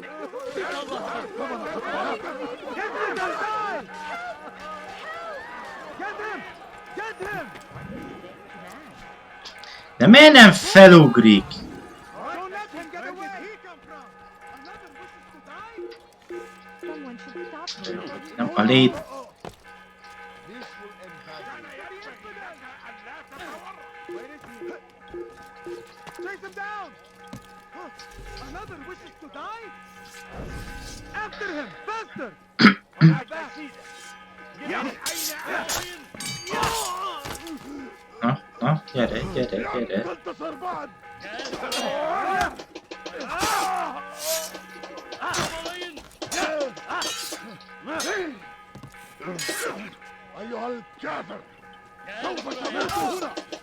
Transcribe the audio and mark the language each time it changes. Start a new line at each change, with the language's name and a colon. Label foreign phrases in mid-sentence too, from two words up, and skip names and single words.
Hungarian: De miért nem felugrik? Nem a lét.
English: Another wishes to die? After him, faster!
Hungarian: Na, gyere, gyere, gyere.
Arabic: أيها الكافر سوف تموت هنا